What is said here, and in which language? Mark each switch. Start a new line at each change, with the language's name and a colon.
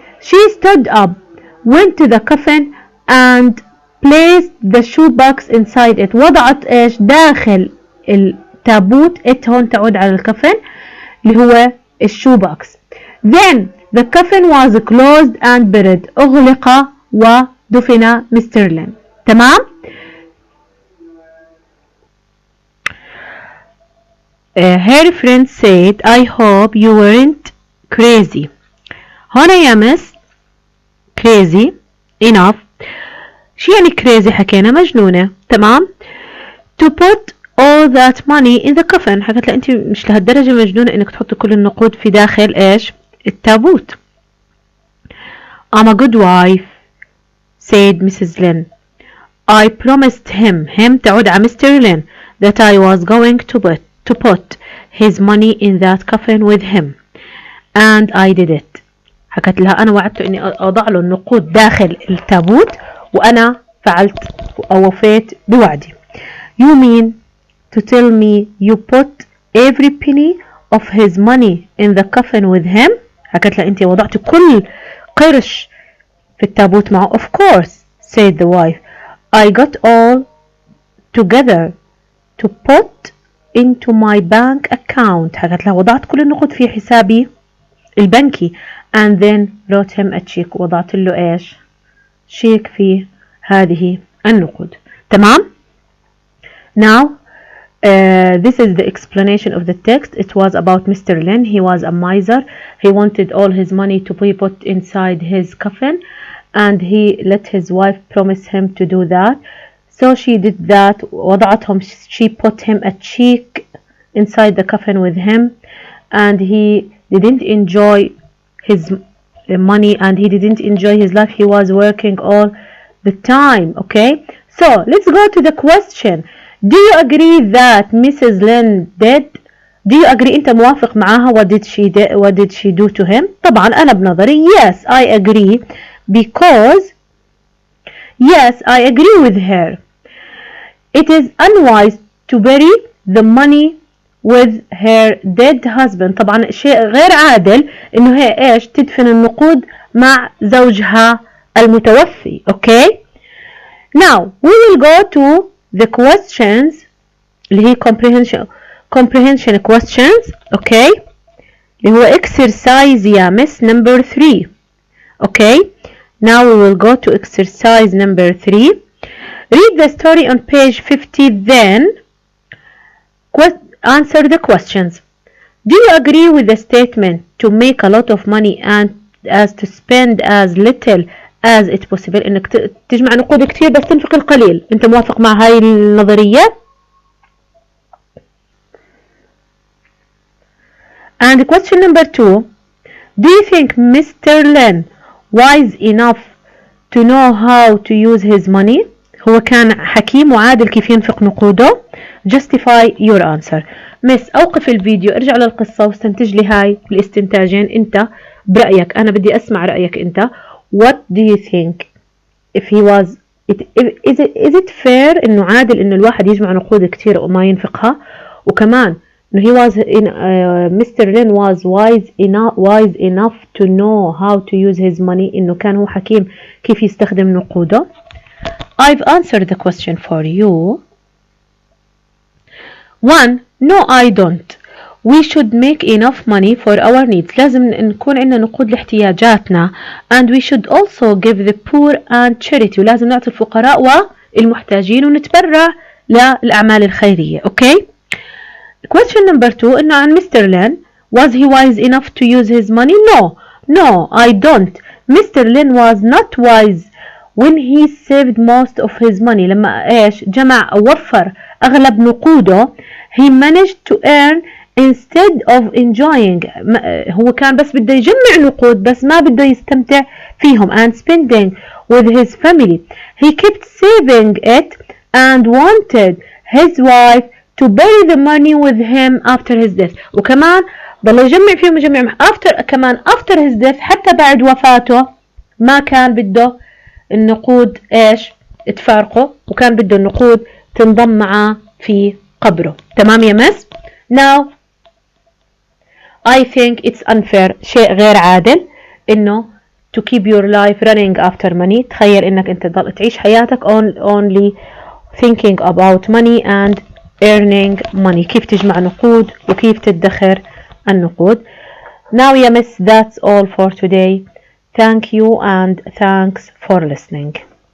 English: she stood up went to the coffin and placed the shoe box inside it.
Arabic: وضعت ايش داخل التابوت هون تعود على الكفن اللي هو الشو بوكس.
English: then the coffin was closed and buried
Arabic: أغلق ودفن مستر لين. تمام.
English: her friend said I hope you weren't crazy.
Arabic: هنا يا مس
English: crazy enough
Arabic: شو يعني crazy حكينا مجنونة. تمام.
English: to put all that money in the coffin
Arabic: حكت لا انت مش لهالدرجة مجنونة انك تحط كل النقود في داخل ايش التابوت.
English: I'm a good wife said Mrs. Lin. I promised him
Arabic: تعود على
English: Mr. Lin that I was going to put his money in that coffin with him and I did it.
Arabic: حكت لها أنا وعدته إني أضع له النقود داخل التابوت وأنا فعلت أو وفيت بوعدي.
English: You mean to tell me you put every penny of his money in the coffin with him؟
Arabic: حكت لها أنت وضعت كل قرش في التابوت معه.
English: Of course said the wife. I got all together to put into my bank account.
Arabic: حكت لها وضعت كل النقود في حسابي البنكي
English: and then wrote him a check.
Arabic: وضعت له ايش شيك في هذه النقود. تمام.
English: Now this is the explanation of the text. It was about Mr. Lin. He was a miser. He wanted all his money to be put inside his coffin and he let his wife promise him to do that. So she did that.
Arabic: وضعتهم,
English: she put him a check inside the coffin with him and he didn't enjoy his money and he didn't enjoy his life. He was working all the time. Okay, so let's go to the question. Do you agree that Mrs. Lin did? Do you agree
Arabic: أنت موافق معاها?
English: What did she do to him?
Arabic: طبعا أنا بنظري
English: yes I agree because yes I agree with her. It is unwise to bury the money with her dead husband.
Arabic: طبعا شيء غير عادل إنه هي إيش تدفن النقود مع زوجها المتوفي.
English: Okay. Now we will go to the questions
Arabic: اللي هي
English: comprehension questions. Okay.
Arabic: اللي هو
English: exercise يا miss number 3. Okay. Now we will go to exercise number 3. Read the story on page 50 then answer the questions. Do you agree with the statement to make a lot of money and as to spend as little as it possible
Arabic: انك تجمع نقود كتير بس تنفق القليل؟ انت موافق مع هاي النظرية؟
English: And question number 2, do you think Mr. Lin wise enough to know how to use his money؟
Arabic: هو كان حكيم وعادل كيف ينفق نقوده.
English: justify your answer.
Arabic: مس أوقف الفيديو، ارجع للقصة واستنتج لي هاي الاستنتاجين أنت برأيك. أنا بدي أسمع رأيك أنت.
English: What do you think if he was is it fair
Arabic: إنه عادل إنه الواحد يجمع نقود كتير وما ينفقها؟ وكمان إنه
English: he was Mr. Lin was wise enough to know how to use his money،
Arabic: إنه كان هو حكيم كيف يستخدم نقوده.
English: I've answered the question for you. 1. No, I don't. We should make enough money for our needs.
Arabic: لازم نكون عندنا نقود لاحتياجاتنا.
English: And we should also give the poor and charity.
Arabic: ولازم نعطي الفقراء والمحتاجين ونتبرع للأعمال الخيرية.
English: Okay? Question number 2.
Arabic: إنه عن
English: Mr. Lin. Was he wise enough to use his money? No, I don't. Mr. Lin was not wise when he saved most of his money.
Arabic: لما جمع أو وفر أغلب نقوده.
English: He managed to earn instead of enjoying.
Arabic: هو كان بس بده يجمع نقود بس ما بده يستمتع فيهم.
English: And spending with his family. He kept saving it and wanted his wife to bury the money with him after his death.
Arabic: وكمان ضل يجمع فيهم
English: after his death،
Arabic: حتى بعد وفاته ما كان بده النقود تفارقه، وكان بده النقود تنضم معه في قبره. تمام يا مس؟
English: Now I think it's unfair،
Arabic: شيء غير عادل إنه
English: to keep your life running after money.
Arabic: تخيل إنك أنت تضل تعيش حياتك
English: only thinking about money and earning money.
Arabic: كيف تجمع نقود وكيف تدخر النقود.
English: Now
Arabic: يا مس
English: that's all for today. Thank you and thanks for listening.